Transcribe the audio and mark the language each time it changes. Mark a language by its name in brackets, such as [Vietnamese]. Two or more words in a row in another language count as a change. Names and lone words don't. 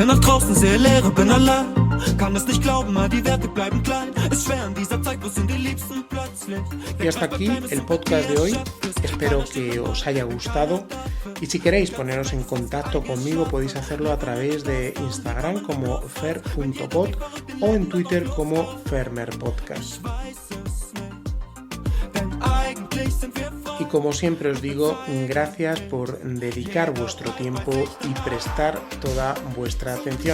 [German] draußen sehe Leere, bin allein. Kann es nicht glauben, mal die Werte bleiben klein. Ist schwer in dieser Zeit, wo sind die Liebsten plötzlich. [Spanish] Y hasta aquí el podcast de hoy. Espero que os haya gustado. Y si queréis poneros en contacto conmigo, podéis hacerlo a través de Instagram como fer.pod o en Twitter como fermerpodcast. Y como siempre os digo, gracias por dedicar vuestro tiempo y prestar toda vuestra atención.